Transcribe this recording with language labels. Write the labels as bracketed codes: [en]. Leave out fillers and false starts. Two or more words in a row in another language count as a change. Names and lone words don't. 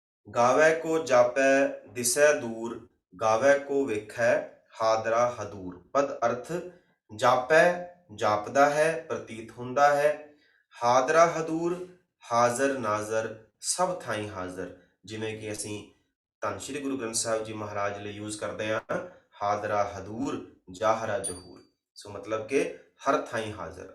[pa] ਗਾਵੈ ਕੋ ਜਾਪੈ ਦਿਸੈ ਦੂਰ, ਗਾਵੈ ਕੋ ਵੇਖੈ ਹਾਦਰਾ ਹਦੂਰ। ਪਦ ਅਰਥ ਜਾਪੈ ਜਾਪਦਾ ਹੈ, ਪ੍ਰਤੀਤ ਹੁੰਦਾ ਹੈ। ਹਾਦਰਾ ਹਦੂਰ ਹਾਜ਼ਰ ਨਾਜ਼ਰ ਸਭ ਥਾਈਂ ਹਾਜ਼ਰ। ਜਿਵੇਂ ਕਿ ਅਸੀਂ ਧੰਨ ਸ਼੍ਰੀ ਗੁਰੂ ਗ੍ਰੰਥ ਸਾਹਿਬ ਜੀ ਮਹਾਰਾਜ ਲਈ ਯੂਜ਼ ਕਰਦੇ ਹਾਂ ਹਾਦਰਾ ਹਦੂਰ ਜਾਹਰਾ ਜਹੂਰ। ਸੋ ਮਤਲਬ ਕਿ ਹਰ ਥਾਈਂ ਹਾਜ਼ਰ।